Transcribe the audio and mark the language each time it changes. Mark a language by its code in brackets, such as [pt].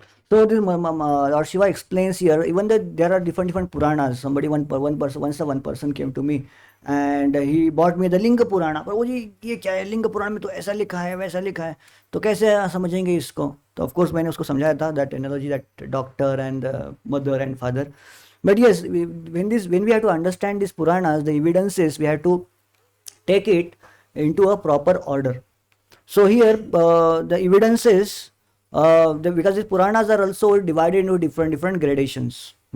[en] So this Lord Shiva explains here, even that there are different Puranas. Somebody one person came to me and he bought me the Linga Purana. [hi] पर वो जी ये क्या है, लिंग पुराण में तो ऐसा लिखा है वैसा लिखा है, तो कैसे समझेंगे इसको? तो [en] of course [hi] मैंने उसको समझाया था [en] that analogy, that doctor and mother and father. But yes, when we have to understand these Puranas, the evidences, we have to take it into a proper order. So here the evidences, because these Puranas are also divided into different gradations.